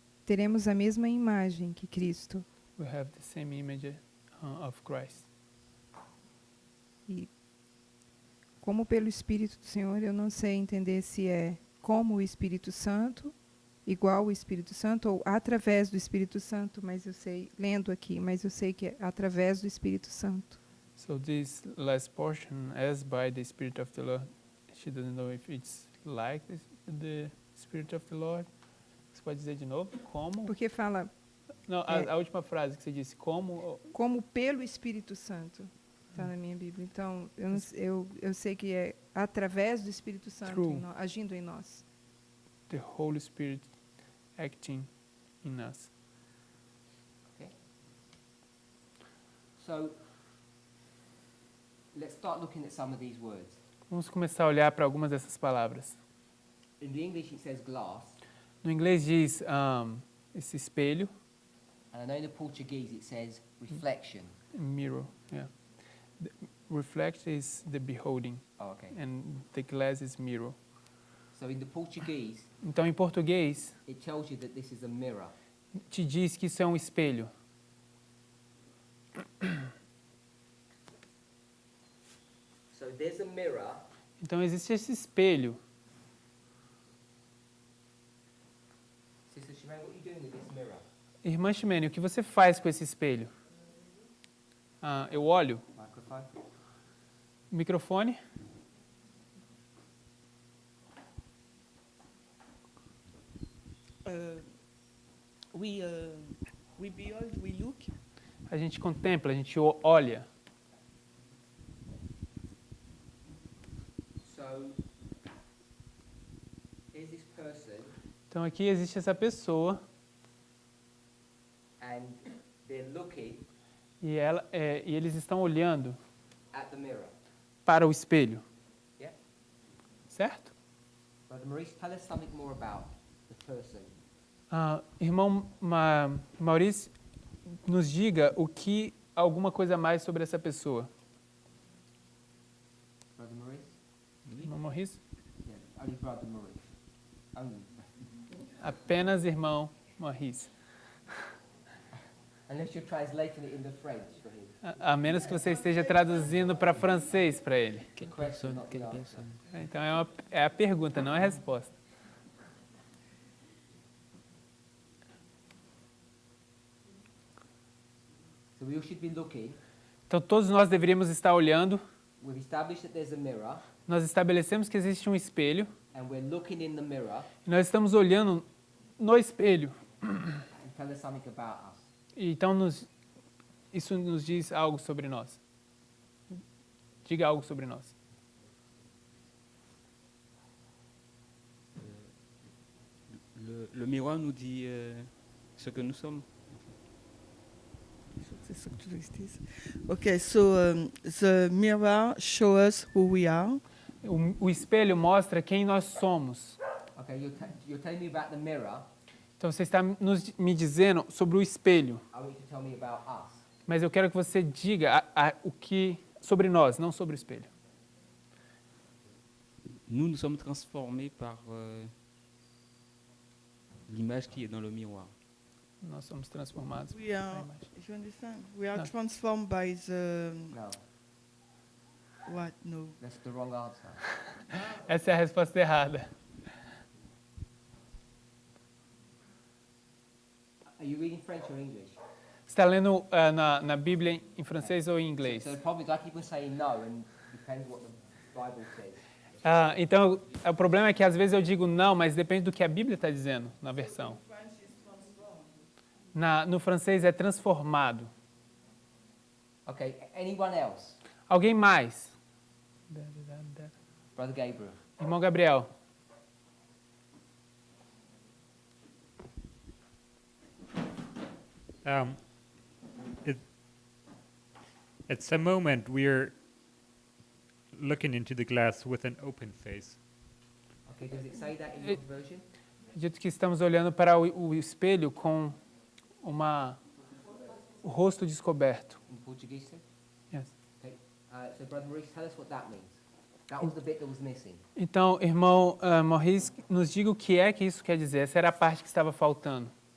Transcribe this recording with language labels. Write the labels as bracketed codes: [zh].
[pt] teremos a mesma imagem que Cristo. [en] we have the same image of Christ. [pt] E como pelo Espírito do Senhor, eu não sei entender se é como o Espírito Santo, igual o Espírito Santo, ou através do Espírito Santo, mas eu sei, lendo aqui, mas eu sei que é através do Espírito Santo. [en] So this last portion, as by the Spirit of the Lord, she doesn't know if it's like the Spirit of the Lord. [pt] Você pode dizer de novo? Como? Porque fala Não, a última frase que você disse, como... como pelo Espírito Santo, está na minha Bíblia. Então, eu sei que é através do Espírito Santo, [en] True. [pt] agindo em nós. [en] The Holy Spirit acting in us. Okay. So, let's start looking at some of these words. [pt] Vamos começar a olhar para algumas dessas palavras. [en] In the English, it says glass, [pt] No inglês diz esse espelho, [en] and I know in the Portuguese it says reflection. mirror. Yeah. The reflect is the beholding, Oh, okay. and the glass is mirror. So in the Portuguese, [pt] Então, em português, [en] it tells you that this is a mirror. [pt] te diz que isso é um espelho. [en] So there's a mirror, [pt] Então, existe esse espelho. [en] Sister Shemaine, what are you doing with this mirror? [pt] Irmã Ximene, o que você faz com esse espelho? Eu olho. [en] Microphone. [pt] Microfone. [en] We behold, we look. [pt] A gente contempla, a gente olha. [en] So here's this person, [pt] Então, aqui existe essa pessoa [en] and they're looking [pt] e eles estão olhando [en] at the mirror. [pt] para o espelho. [en] Yeah? [pt] Certo? [en] Brother Maurice, tell us something more about the person. [pt] Irmão Maurício, nos diga alguma coisa a mais sobre essa pessoa. [en] Brother Maurice? [pt] Irmão Maurício? [en] Yeah, only Brother Maurice. Only. [pt] Apenas irmão Maurício. [en] Unless you're translating it into French for him. [pt] A menos que você esteja traduzindo para francês para ele. [en] The question, not the answer. [pt] Então, é a pergunta, não é a resposta. [en] So we all should be looking. [pt] Então, todos nós deveríamos estar olhando. [en] We've established that there's a mirror, [pt] Nós estabelecemos que existe um espelho. [en] and we're looking in the mirror, [pt] E nós estamos olhando no espelho. [en] and tell us something about us. [pt] E então, isso nos diz algo sobre nós. Diga algo sobre nós. [fr] Le miroir nous dit ce que nous sommes. C'est ça que tu veux dire. [en] Okay, so the mirror shows us who we are. [pt] O espelho mostra quem nós somos. [en] Okay, you're telling me about the mirror. [pt] Então, você está me dizendo sobre o espelho. [en] I want you to tell me about us. [pt] Mas eu quero que você diga o que sobre nós, não sobre o espelho. [fr] Nous sommes transformés par l'image qui est dans le miroir. [pt] Nós somos transformados. [en] We are. You understand? We are No. transformed by the No, what? No. that's the wrong answer. [pt] Essa é a resposta errada. [en] Are you reading French or English? [pt] Você está lendo na Bíblia em francês ou em inglês? [en] So the problem is I keep on saying no, and depends what the Bible says. [pt] Então, o problema é que às vezes eu digo não, mas depende do que a Bíblia está dizendo na versão. No francês é transformado. [en] Okay, anyone else? [pt] Alguém mais? [en] Brother Gabriel. [pt] Irmão Gabriel. [en] At some moment, we're looking into the glass with an open face. Okay, does it say that in your version? [pt] Dito que estamos olhando para o espelho com o rosto descoberto. [en] In Portuguese, sir? Yes. Okay. So, Brother Maurice, tell us what that means. That was the bit that was missing. [pt] Então, irmão Maurice, nos diga o que é que isso quer dizer. Essa era a parte que estava faltando.